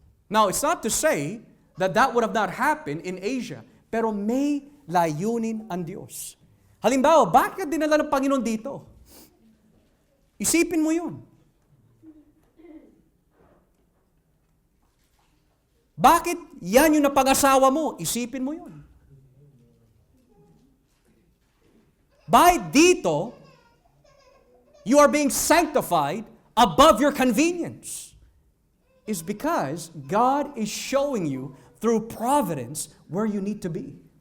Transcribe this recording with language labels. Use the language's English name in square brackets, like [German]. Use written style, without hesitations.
[English] Now, it's not to say that that would have not happened in Asia, [Filipino] pero may layunin ang Diyos. Halimbawa, bakit dinala ng Panginoon dito? Isipin mo yun. Bakit yan yung napag-asawa mo? Isipin mo yun. [English] By dito, you are being sanctified above your convenience. Is because God is showing you through providence where you need to be.